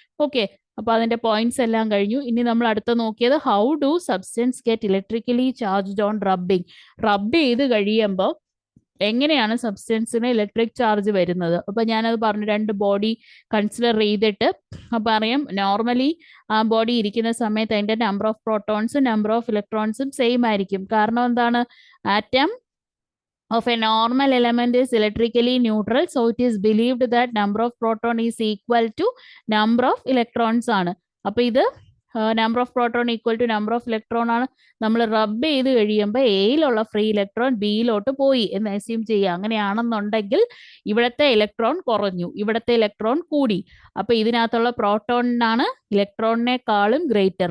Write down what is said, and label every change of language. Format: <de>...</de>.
<ml>Okay, അപ്പൊ അതിന്റെ points എല്ലാം കഴിഞ്ഞു. ഇനി നമ്മൾ അടുത്ത നോക്കിയത്</ml> <en>How do substance get electrically charged on rubbing.</en> <ml>റബ്ബ് ചെയ്ത് കഴിയുമ്പോൾ എങ്ങനെയാണ് സബ്സ്റ്റൻസിന് ഇലക്ട്രിക് ചാർജ് വരുന്നത്. അപ്പൊ ഞാനത് പറഞ്ഞു, രണ്ട് ബോഡി കൺസിഡർ ചെയ്തിട്ട് അപ്പൊ അറിയാം നോർമലി ആ ബോഡി ഇരിക്കുന്ന സമയത്ത് അതിന്റെ number of പ്രോട്ടോൺസും number of ഇലക്ട്രോൺസും same ആയിരിക്കും. കാരണം എന്താണ്,</ml> <en>atom of a normal element is electrically neutral, so it is believed that number of proton is equal to number of electrons</en> <ml>ആണ്. അപ്പൊ ഇത്</ml> <en>number of proton equal to number of electron</en> <ml>ആണ്. നമ്മൾ റബ്ബ് ചെയ്ത് കഴിയുമ്പോൾ എയിലുള്ള ഫ്രീ ഇലക്ട്രോൺ ബിയിലോട്ട് പോയി എന്ന് അസ്യൂം ചെയ്യുക. അങ്ങനെയാണെന്നുണ്ടെങ്കിൽ ഇവിടുത്തെ ഇലക്ട്രോൺ കുറഞ്ഞു, ഇവിടുത്തെ ഇലക്ട്രോൺ കൂടി. അപ്പൊ ഇതിനകത്തുള്ള പ്രോട്ടോണിനാണ് ഇലക്ട്രോണിനെക്കാളും ഗ്രേറ്റർ.</ml>